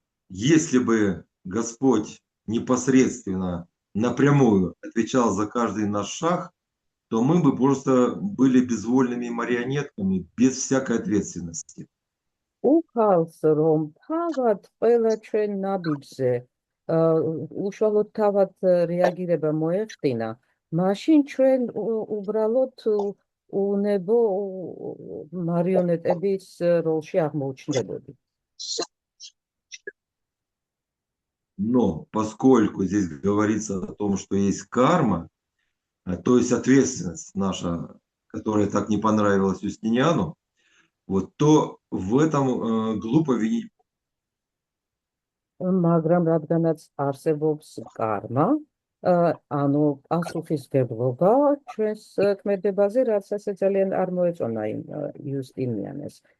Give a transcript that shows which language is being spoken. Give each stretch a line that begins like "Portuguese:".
Russian: Если бы Господь непосредственно, напрямую отвечал за каждый наш шаг, то мы бы просто были безвольными марионетками, без всякой ответственности.
Georgian: Უხალს, რომ თავად ყველა ჩვენ ნაბიჯზე უშუალოდ თავად რეაგირება მოეხდინა, მაშინ ჩვენ უბრალოდ უნებო მარიონეტების როლში აღმოჩნდებოდით.
Russian: Но поскольку здесь говорится о том, что есть карма, то есть ответственность наша, которая так не понравилась Юстиниану, вот, то в этом глупо винить.
Georgian: მაგრამ რადგანაც არსებობს კარმა, ანუ პასუხისმგებლობა ჩვენს ქმედებაზე, რაც ასე ძალიან არ მოეწონა იუსტინიანეს.